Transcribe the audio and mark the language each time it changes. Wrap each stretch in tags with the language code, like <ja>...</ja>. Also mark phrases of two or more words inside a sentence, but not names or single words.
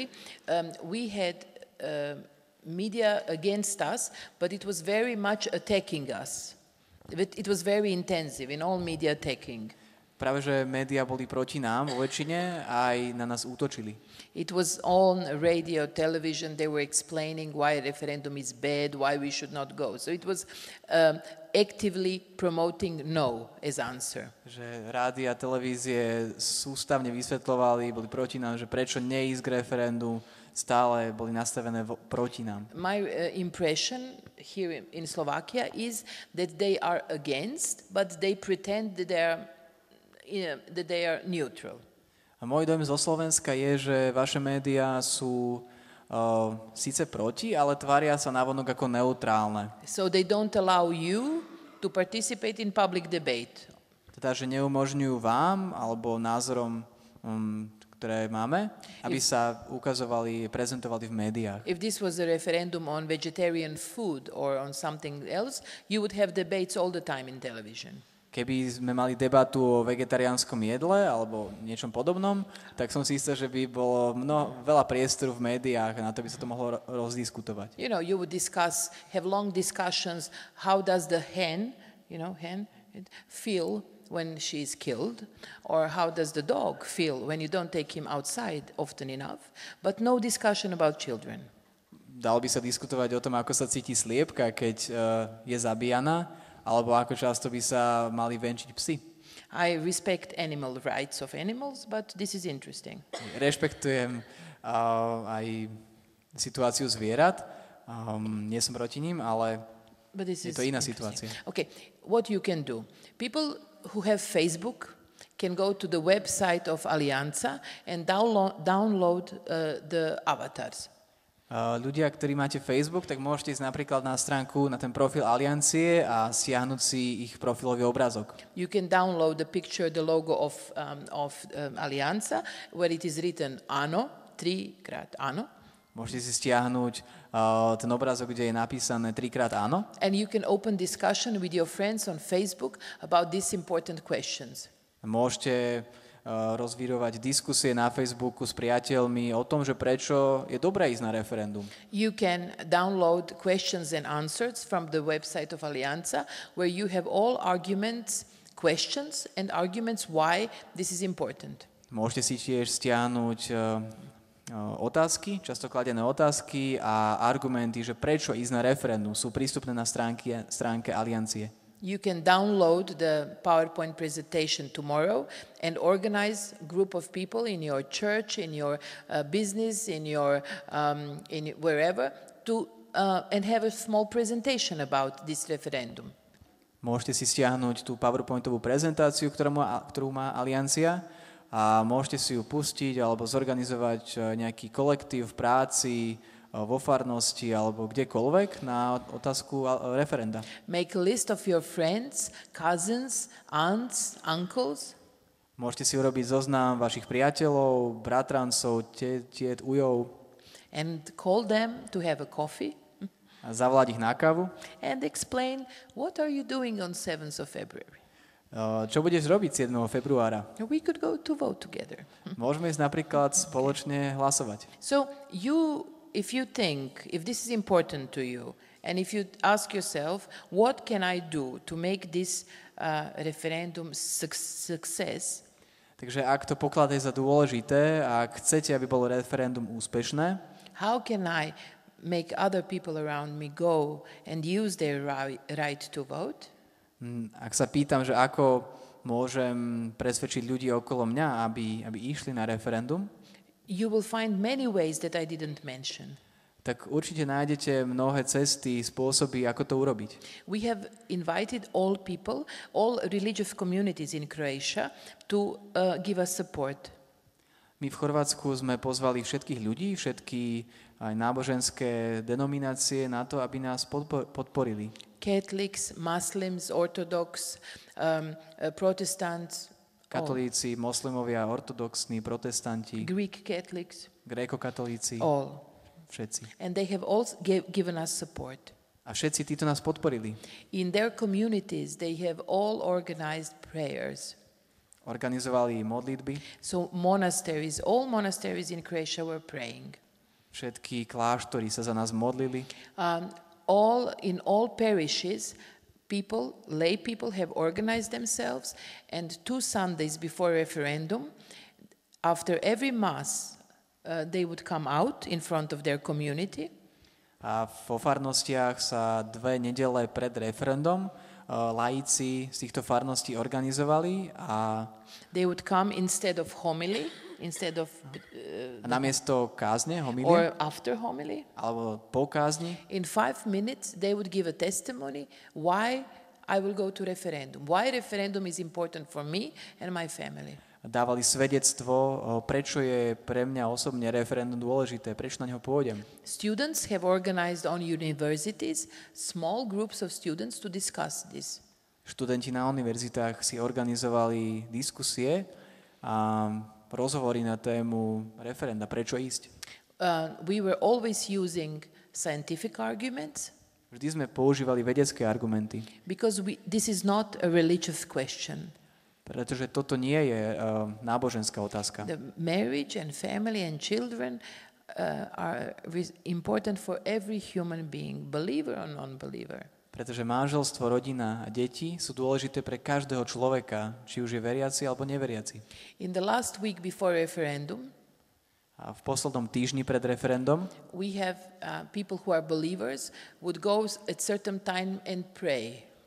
<en>We had media against us, but it was very much attacking us. It was very intensive in all media attacking.</en> <sk>Práve, že médiá boli proti nám vo väčšine a aj na nás útočili.</sk> <en>It was on radio, television, they were explaining why referendum is bad, why we should not go. So it was actively promoting no as answer.</en> <sk>Že rádia, televízie sústavne vysvetľovali, boli proti nám, že prečo neísť k referendu, stále boli nastavené proti nám.</sk> <en>My impression here in Slovakia is that they are against, but they pretend that they are neutral.</en> <sk>A môj dojem zo Slovenska je, že vaše médiá sú síce proti, ale tvária sa navonok ako neutrálne.</sk> <en>So they don't allow you to participate in public debate.</en> <sk>Teda, že neumožňujú vám alebo názorom, ktoré máme, aby sa ukazovali, prezentovali v médiách.</sk> <en>If this was a referendum on vegetarian food or on something else, you would have debates all the time in television.</en> <sk>Keby sme mali debatu o vegetariánskom jedle alebo niečom podobnom, tak som si istý, že by bolo veľa priestoru v médiách a na to by sa to mohlo rozdiskutovať.</sk> <en>You know, you would have long discussions, how does the hen feel when she is killed, or how does the dog feel when you don't take him outside often enough, but no discussion about children.</en> <sk>Dalo by sa diskutovať o tom, ako sa cíti sliepka, keď je zabíjana, alebo ako často by sa mali venčiť psi.</sk> <en>I respect animal rights of animals, but this is interesting.</en> <sk>Rešpektujem aj situáciu zvierat. Nie som proti ním, ale je to iná situácia.</sk> <en>Okay, what you can do. People who have Facebook can go to the website of Alianza and download the avatars.</en> <sk>Ľudia, ktorí máte Facebook, tak môžete ísť napríklad na stránku, na ten profil Aliancie a stiahnuť si ich profilový obrázok.</sk> <en>You can download the picture, the logo of Alianza, where it is written ANO, 3x ANO.</en> <sk>Môžete si stiahnuť ten obrázok, kde je napísané 3x áno.</sk> <en>And you can open discussion with your friends on Facebook about these important questions.</en> <sk>Môžete rozvírovať diskusie na Facebooku s priateľmi o tom, že prečo je dobré ísť na referendum.</sk> <en>You can download questions and answers from the website of Alianza, where you have all arguments, questions and arguments why this is important.</en> <sk>Môžete si tiež stiahnuť otázky, často kladené otázky a argumenty, že prečo ísť na referendum, sú prístupné na stránke Aliancie.</sk> <en>You can download the PowerPoint presentation tomorrow and organize a group of people in your church, in your business, in your wherever, and have a small presentation about this referendum.</en> <sk>Môžete si stiahnuť tú PowerPointovú prezentáciu, ktorú má Aliancia, a môžete si ju pustiť alebo zorganizovať nejaký kolektív v práci, vo farnosti alebo kdekoľvek na otázku referenda.</sk> <en>Make a list of your friends, cousins, aunts, uncles.</en> <sk>Môžete si urobiť zoznam vašich priateľov, bratrancov, tiet, ujov.</sk> <en>And call them to have a coffee.</en> <sk>A zavolať ich na kávu.</sk> <en>And explain what are you doing on 7th of February.</en> <sk>Čo budeš robiť 7. februára?</sk> <en>We could go to vote together.</en> <sk>Môžeme ísť napríklad spoločne hlasovať.</sk> <en>So if you think, if this is important to you, and if you ask yourself, what can I do to make this referendum success?</en> <sk>Takže ak to pokladáte za dôležité a ak chcete, aby bolo referendum úspešné,</sk> <en>how can I make other people around me go and use their right to vote?</en> <sk>Ak sa pýtam, že ako môžem presvedčiť ľudí okolo mňa, aby išli na referendum,</sk> <en>you will find many ways that I didn't mention.</en> <sk>Tak určite nájdete mnohé cesty, spôsoby, ako to urobiť.</sk> <en>We have invited all people, all religious communities in Croatia to give us support.</en> <sk>My v Chorvátsku sme pozvali všetkých ľudí, všetky aj náboženské denominácie na to, aby nás podporili.</sk> <en>Catholics, Muslims, Orthodox, Protestants,</en> <sk>katolíci, moslimovia, ortodoxní, protestanti,</sk> <en>Greek Catholics,</en> <sk>grékokatolíci,</sk> <en>all.</en> <sk>Všetci.</sk> <en>And they have all given us support.</en> <sk>A všetci títo nás podporili.</sk> <en>In their communities, they have all organized prayers.</en> <sk>Organizovali modlitby.</sk> <en>So monasteries, all monasteries in Croatia were praying.</en> <sk>Všetky kláštory sa za nás modlili.</sk> <en>In all parishes, lay people have organized themselves, and 2 Sundays before referendum, after every mass, they would come out in front of their community.</en> <sk>A vo farnostiach sa 2 nedele pred referendum laici z týchto farností organizovali a</sk> <en>they would come instead of homily, instead of</en> <sk>namiesto kázne, homilie,</sk> <en>or after homily,</en> <sk>alebo po kázni,</sk> <en>in 5 minutes they would give a testimony why I will go to referendum, why referendum is important for me and my family.</en> <sk>Dávali svedectvo, prečo je pre mňa osobne referendum dôležité, prečo na ňo pôjdem.</sk> <en>Students have organized on universities small groups of students to discuss this.</en> <sk>Študenti na univerzitách si organizovali diskusie a rozhovory na tému referenda, prečo ísť.</sk> <en>We were always using scientific arguments.</en> <sk>Vždy sme používali vedecké argumenty.</sk> <en>Because this is not a religious question.</en> <sk>Pretože toto nie je náboženská otázka.</sk> <en>The marriage and family and children are important for every human being, believer or non-believer.</en> <sk>Pretože manželstvo, rodina a deti sú dôležité pre každého človeka, či už je veriaci alebo neveriaci.</sk> <en>In the last week before referendum,</en> <sk>a v poslednom týždni pred referendum,</sk> <en>we have people who are believers would go at certain time and pray.</en>